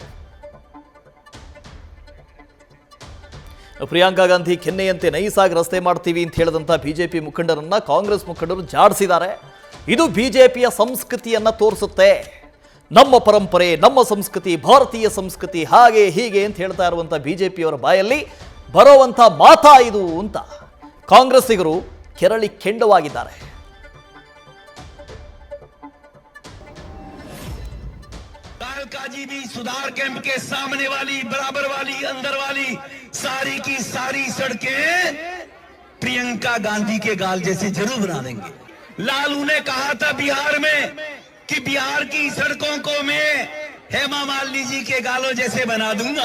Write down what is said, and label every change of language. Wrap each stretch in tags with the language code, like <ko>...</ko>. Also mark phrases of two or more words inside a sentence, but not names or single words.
<kn>ಪ್ರಿಯಾಂಕಾ ಗಾಂಧಿ ಕೆನ್ನೆಯಂತೆ ನೈಸಾಗಿ ರಸ್ತೆ ಮಾಡ್ತೀವಿ ಅಂತ ಹೇಳಿದಂಥ ಬಿಜೆಪಿ ಮುಖಂಡರನ್ನ ಕಾಂಗ್ರೆಸ್ ಮುಖಂಡರು ಜಾಡಿಸಿದ್ದಾರೆ. ಇದು ಬಿಜೆಪಿಯ ಸಂಸ್ಕೃತಿಯನ್ನು ತೋರಿಸುತ್ತೆ. ನಮ್ಮ ಪರಂಪರೆ, ನಮ್ಮ ಸಂಸ್ಕೃತಿ, ಭಾರತೀಯ ಸಂಸ್ಕೃತಿ, ಹಾಗೆ ಹೀಗೆ ಅಂತ ಹೇಳ್ತಾ ಇರುವಂಥ ಬಿಜೆಪಿಯವರ ಬಾಯಲ್ಲಿ ಬರುವಂಥ ಮಾತಾ ಇದು ಅಂತ ಕಾಂಗ್ರೆಸ್ಸಿಗರು ಕೆರಳಿ ಕೆಂಡವಾಗಿದ್ದಾರೆ.</kn> <hi>कालकाजी भी सुधार कैंप के सामने वाली, बराबर वाली, अंदर वाली सारी की सारी सड़कें प्रियंका गांधी के गाल जैसे जरूर बना देंगे। लालू ने कहा था बिहार में कि बिहार की सड़कों को मैं हेमा मालिनी जी के गालों जैसे बना दूंगा।</hi>